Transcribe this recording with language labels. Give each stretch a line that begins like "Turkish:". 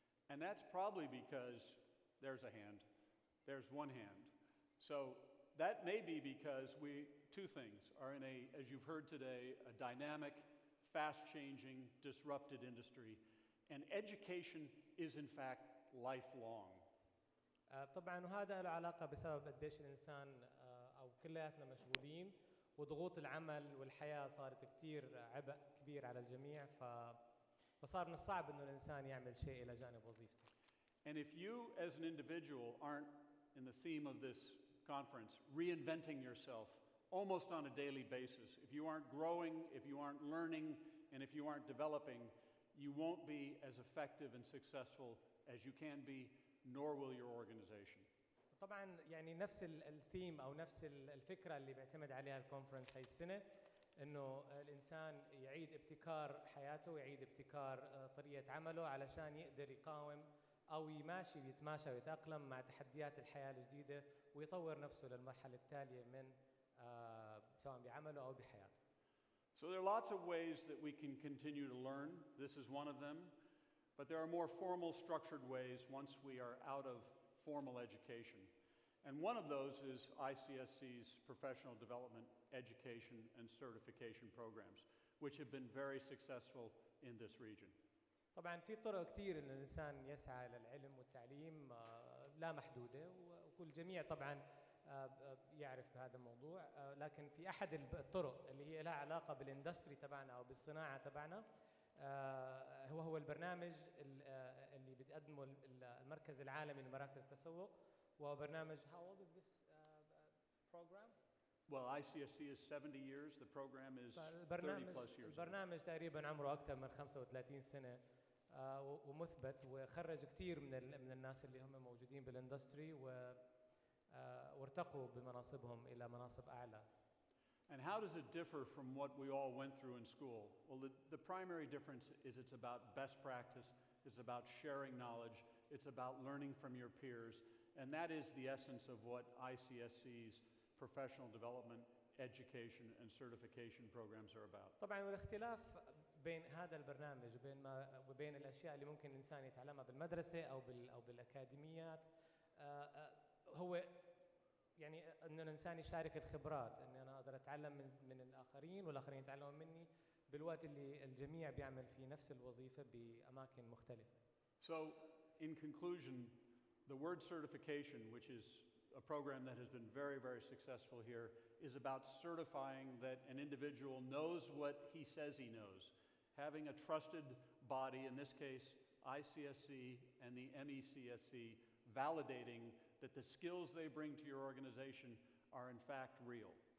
English: And that's probably because there's a hand. There's one hand. So that may be because two things are in as you've heard today, a dynamic, fast-changing, disrupted industry. And education is in fact lifelong.
Arabic: طبعا وهذا له علاقة بسبب قديش الإنسان أو كلياتنا مشغولين وضغوط العمل والحياة صارت كتير عبء كبير على الجميع فصار من الصعب إنه الإنسان يعمل شيء إلى جانب وظيفته.
English: And if you, as an individual, aren't, in the theme of this conference, reinventing yourself almost on a daily basis, if you aren't growing, if you aren't learning, and if you aren't developing, you won't be as effective and successful as you can be, nor will your organization.
Arabic: طبعا يعني نفس الثيم او نفس الفكره اللي بيعتمد عليها الكونفرنس هاي السنه، انه الانسان يعيد ابتكار حياته، يعيد ابتكار طريقه عمله علشان يقدر يقاوم او يتماشى ويتاقلم مع تحديات الحياه الجديده، ويطور نفسه للمرحله التاليه من سواء بعمله او بحياته.
English: So there are lots of ways that we can continue to learn. This is one of them. But there are more formal, structured ways once we are out of formal education. And one of those is ICSC's professional development, education, and certification programs, which have been very successful in this region.
Arabic: طبعا في طرق كثير ان الانسان يسعى للعلم والتعليم لا محدوده، وكل جميع طبعا يعرف بهذا الموضوع، لكن في احد الطرق اللي هي لها علاقه بالاندستري تبعنا او بالصناعه تبعنا هو البرنامج اللي بتقدمه المركز العالمي لمراكز التسوق، وبرنامج
English: how old is this program? Well, ICSC is 70 years. The program is 30 plus years.
Arabic: البرنامج تقريبا عمره اكثر من 35 سنه ومثبت، وخرج كثير من الناس اللي هم موجودين بالاندستري وارتقوا بمناصبهم الى مناصب اعلى.
English: And how does it differ from what we all went through in school? Well, the primary difference is it's about best practice, it's about sharing knowledge, it's about learning from your peers, and that is the essence of what ICSC's professional development, education, and certification programs are about.
Arabic: طبعا والاختلاف بين هذا البرنامج وبين الاشياء اللي ممكن الانسان يتعلمها بالمدرسه او بالاكاديميات هو يعني ان الانسان يشارك الخبرات، ان انا اقدر اتعلم من الاخرين والاخرين يتعلمون مني بالوقت اللي الجميع بيعمل في نفس الوظيفه باماكن مختلفه.
English: So, in conclusion, the word certification, which is a program that has been very, very successful here, is about certifying that an individual knows what he says he knows. Having a trusted body, in this case ICSC and the MECSC, validating that the skills they bring to your organization are in fact real.